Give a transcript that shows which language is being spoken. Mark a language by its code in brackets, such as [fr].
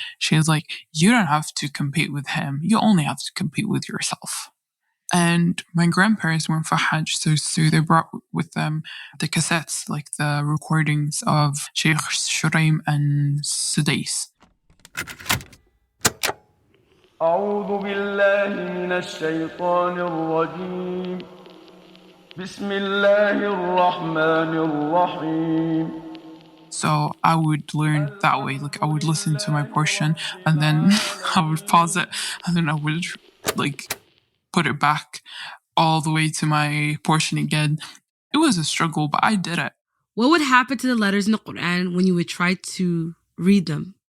[en] She's like, you don't have to compete with him, you only have to compete with yourself. And my grandparents went for Hajj, so they brought with them the cassettes, like the recordings of Sheikh Shuraim and Sudais. [ar] أعوذ بالله من الشيطان الرجيم بسم الله الرحمن الرحيم. [en] So I would learn that way, like I would listen to my portion, and then I would pause it, and then I would like put it back all the way to my portion again. It was a struggle, but I did it. What would happen to the letters in the Quran when you would try to read them?